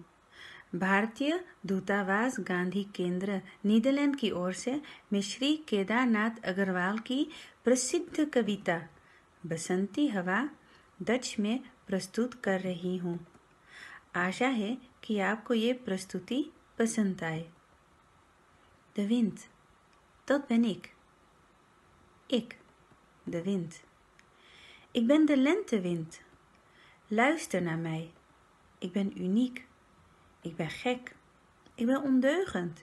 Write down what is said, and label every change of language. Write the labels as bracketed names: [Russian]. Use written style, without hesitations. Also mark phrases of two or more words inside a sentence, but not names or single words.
[Hindi] भारतीय दूतावास गांधी केंद्र नीदरलैंड की ओर से मैं श्री केदारनाथ अग्रवाल की प्रसिद्ध कविता बसंती हवा डच में प्रस्तुत कर रही हूँ। आशा है कि आपको ये प्रस्तुति पसंद आए। [Dutch] De wind, dat ben ik. Ik, de wind. Ik ben de lentewind. Luister naar mij. Ik ben uniek. Ik ben gek. Ik ben ondeugend.